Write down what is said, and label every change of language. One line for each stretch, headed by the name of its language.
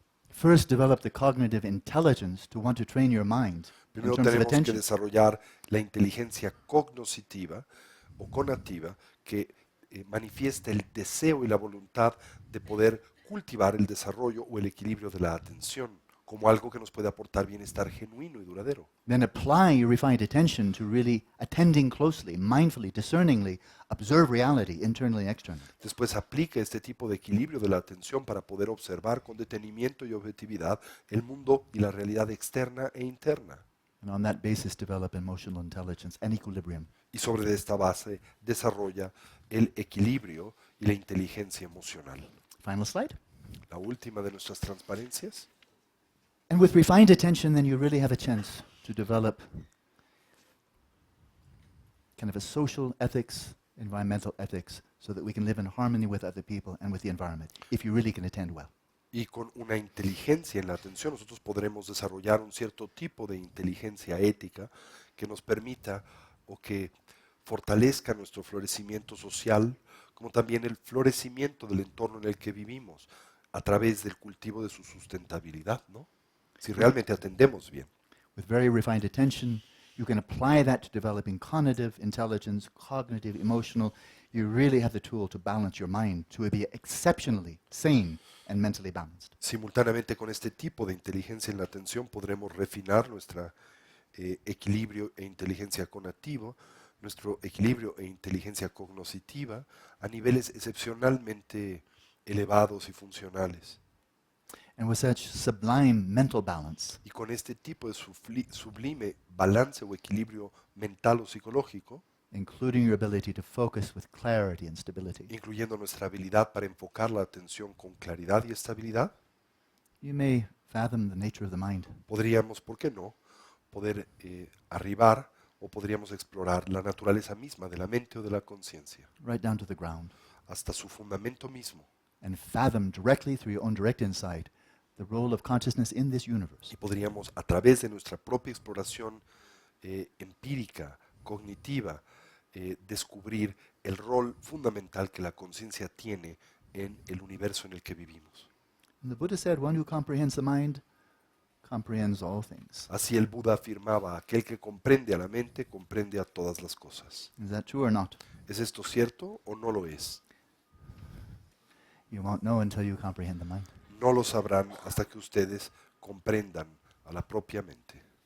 English: First, develop the cognitive intelligence to want to train your mind in
Spanish: Primero
English: terms of
Spanish: tenemos que
English: attention.
Spanish: desarrollar la inteligencia cognoscitiva o conativa que manifiesta el deseo y la voluntad de poder cultivar el desarrollo o el equilibrio de la atención como algo que nos puede aportar bienestar genuino y duradero.
English: Then apply your refined attention to really attending closely, mindfully, discerningly, observe reality internally and externally.
Spanish: Después aplica este tipo de equilibrio de la atención para poder observar con detenimiento y objetividad el mundo y la realidad externa e interna.
English: And on that basis, develop emotional intelligence and equilibrium.
Spanish: Y sobre esta base desarrolla el equilibrio y la inteligencia emocional.
English: Final slide.
Spanish: La última de nuestras transparencias.
English: And with refined attention, then you really have a chance to develop kind of a social ethics, environmental ethics, so that we can live in harmony with other people and with the environment, if you really can attend well.
Spanish: Y con una inteligencia en la atención nosotros podremos desarrollar un cierto tipo de inteligencia ética que nos permita o que fortalezca nuestro florecimiento social, como también el florecimiento del entorno en el que vivimos, a través del cultivo de su sustentabilidad, ¿no? Si realmente atendemos bien.
English: With very refined attention, you can apply that to developing cognitive intelligence, cognitive, emotional. You really have the tool to balance your mind, to be exceptionally sane and mentally balanced.
Spanish: Simultáneamente con este tipo de inteligencia en la atención podremos refinar nuestro equilibrio e inteligencia cognitiva, nuestro equilibrio e inteligencia cognoscitiva a niveles excepcionalmente elevados y funcionales.
English: And with such sublime mental balance,
Spanish: Y con este tipo de sublime balance o equilibrio mental o psicológico,
English: including your ability to focus with clarity and stability,
Spanish: incluyendo nuestra habilidad para enfocar la atención con claridad y estabilidad,
English: you may fathom the nature of the mind.
Spanish: podríamos, ¿por qué no?, poder arribar o podríamos explorar la naturaleza misma de la mente o de la conciencia,
English: Right down to the ground,
Spanish: hasta su fundamento mismo,
English: and fathom directly through your own direct insight the role of consciousness in this universe.
Spanish: y podríamos, a través de nuestra propia exploración empírica, cognitiva, descubrir el rol fundamental que la conciencia tiene en el universo en el que vivimos.
English: And the Buddha said, one who comprehends the mind comprehends all things.
Spanish: Así el Buda afirmaba, aquel que comprende a la mente, comprende a todas las cosas.
English: Is that true or not?
Spanish: ¿Es esto cierto o no lo es?
English: You won't know until you comprehend the mind.
Spanish: No lo sabrán hasta que ustedes comprendan a la propia mente.